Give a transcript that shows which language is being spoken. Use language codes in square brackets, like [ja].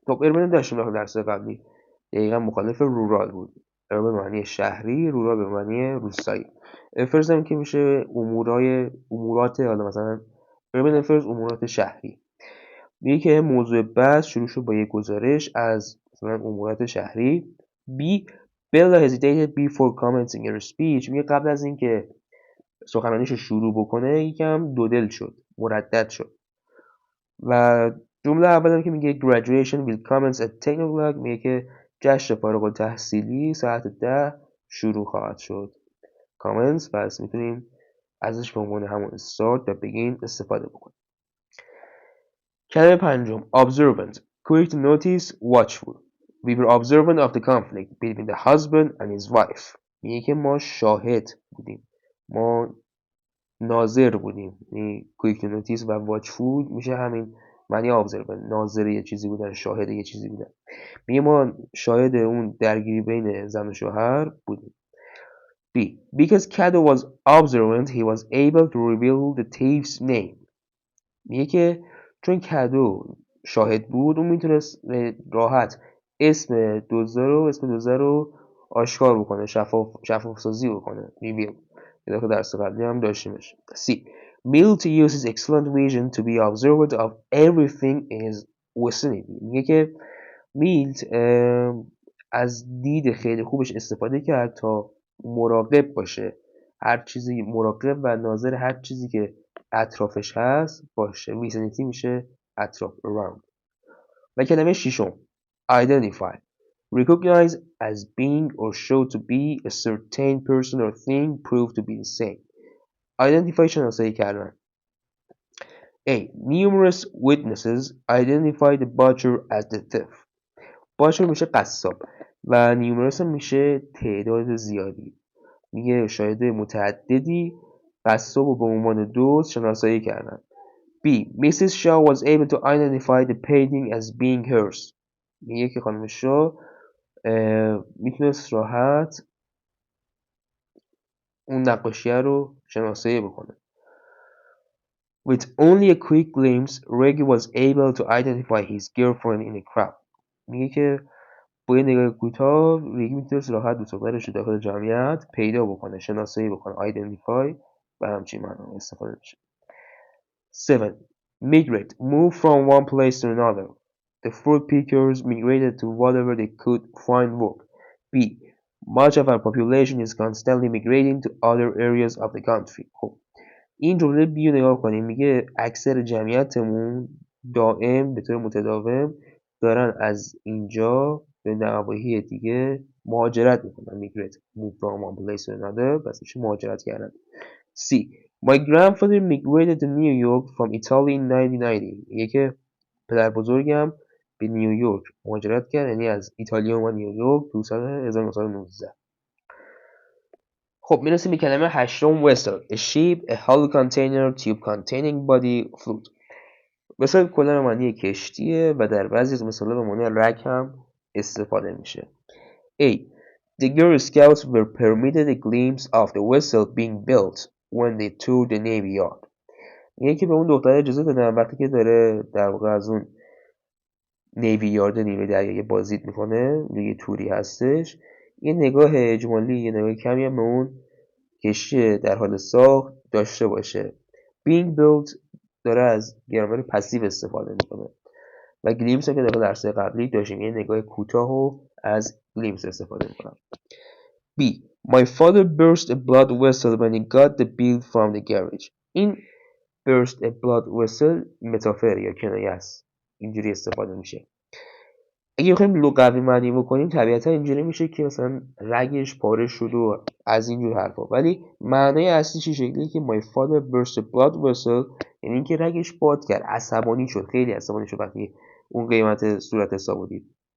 [fa] خب urban داشتیم داخل درس قبلی، دقیقا مخالف رورال بود. urban معنی شهری، رورال به معنی روستایی. affairs هم که میشه امورات، حالا مثلا urban affairs امورات شهری. میگه که موضوع بحث شروع شد با یک گزارش از مثلا امورات شهری. [en] B. Bella hesitated before commencing her speech. [fa] میگه قبل از اینکه سخنرانیشو شروع بکنه یکم دودل شد، مردد شد. و جمله اول هم که میگه [en] graduation will commence at 10 o'clock، [fa] میگه که جشن فارغ التحصیلی ساعت 10 شروع خواهد شد. commence پس میتونیم ازش به عنوان همون start و begin استفاده بکنیم. کلمه پنجم observant. [en] quick to notice, watchful. We were observant of the conflict between the husband and his wife. [fa] میگه که ما شاهد بودیم، ما ناظر بودیم. [en] quick to notice [fa] و watchful میشه همین معنی observer ناظر یه چیزی بودن، شاهد یه چیزی بودن. میگه ما شاهد اون درگیری بین زن و شوهر بودیم. [en] B. Because Kado was observant, he was able to reveal the thief's name. [fa] میگه که چون کدو شاهد بود اون میتونست راحت اسم دزد رو آشکار بکنه، شفاف سازی بکنه. ریویل که داخل درس قبلی هم داشتیمش. [en] C. Milt uses excellent vision to be observant of everything in his vicinity. [fa] میگه که میلت از دید خیلی خوبش استفاده کرد تا مراقب باشه، هر چیزی مراقب و ناظر هر چیزی که اطرافش هست باشه. ویسینیتی میشه اطراف around. و کلمه ششم [en] identify recognize as being or show to be a certain person or thing proved to be the same. [fa] identify شناسایی کردن. [en] A. Numerous witnesses identify the butcher as the thief. [fa] butcher میشه قصاب و numerous میشه تعداد زیادی. میگه شاهد متعددی قصاب رو به عنوان دزد شناسایی کردن. [en] B. Mrs. Shaw was able to identify the painting as being hers. [fa] میگه که خانم شا میتونست راحت اون نقاشیه رو شناسایی بکنه. [en] With only a quick glimpse, Reggie was able to identify his girlfriend in a crowd. [fa] میگه که با یه نگاه کوتاه ریگی میتونست راحت دوست دخترش رو داخل جمعیت پیدا بکنه، شناسایی بکنه. identify و همچین معنا استفاده میشه. [en] 7. Migrate. Move from one place to another. The fruit pickers migrated to whatever they could find work. B. Much of our population is constantly migrating to other areas of the country. [fa] خب این جمله بیو نگاه کنیم. میگه اکثر جمعیتمون دائم به طور متداوم دارن از اینجا به نواحی دیگه مهاجرت میکنن. [en] migrate. Move from one place to another. [fa] پس میشه مهاجرت کردن. C. [en] My grandfather migrated to New York from Italy in 1990. [fa] میگه که پدر بزرگم به نیویورک مهاجرت کرد، یعنی از ایتالیا اومد نیویورک تو سال 1919. خب میرسیم به کلمه هشتم [en] vessel. A ship, a hollow container, tube containing body, fluid. [fa] vessel کلا به معنی کشتیه و در بعضی از مثالا به معنی رگ هم استفاده میشه. [en] A. The Girl Scouts were permitted a glimpse of the vessel being built when they toured the Navy Yard. [fa] میگه که به اون دختر اجازه دادن وقتی که داره در واقع از اون نیوی یارد نیروی دریایی بازدید میکنه، یه توری هستش، یه نگاه اجمالی، یه نگاه کمی هم به اون کشتی در حال ساخت داشته باشه. [en] being built [fa] داره از گرامر پسیو استفاده میکنه و گلیمس هم که در درس قبلی داشتیم یه نگاه کوتاه و از گلیمس استفاده میکنم. [en] B. My father burst a blood vessel when he got the bill from the garage. [fa] این [en] burst a blood vessel [fa] متافر یا کنایه است، اینجوری استفاده میشه. اگه بخوایم لغوی معنی بکنیم طبیعتا اینجوری میشه که مثلا رگش پاره شد و از اینجور حرفا، ولی معنای اصلی چه شکلیه که [en] my father burst a blood vessel [fa] یعنی اینکه رگش باد کرد، عصبانی شد، خیلی عصبانی شد وقتی اون قیمت صورت حسابو دید.